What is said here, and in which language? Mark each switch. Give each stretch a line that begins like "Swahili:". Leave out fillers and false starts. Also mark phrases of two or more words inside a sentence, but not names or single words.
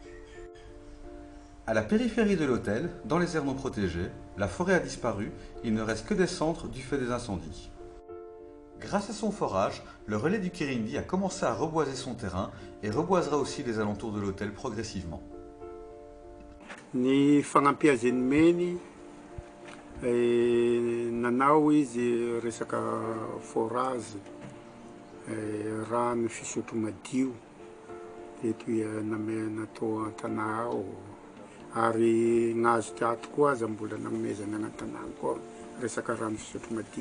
French: À la périphérie de l'hôtel, dans les aires non protégées, la forêt a disparu, il ne reste que des cendres du fait des incendies. Grâce à son forage, le relais du Kirindi a commencé à reboiser son terrain et reboisera aussi les alentours de l'hôtel progressivement.
Malagasy: Ny fagnampihazany meny nanao izy resaka forage rano fisotro madio eto natao an-tanà ao ary nazo teatro koa aza mbola nanomezana agnaty-tanà koa resaka rano fisotro madio.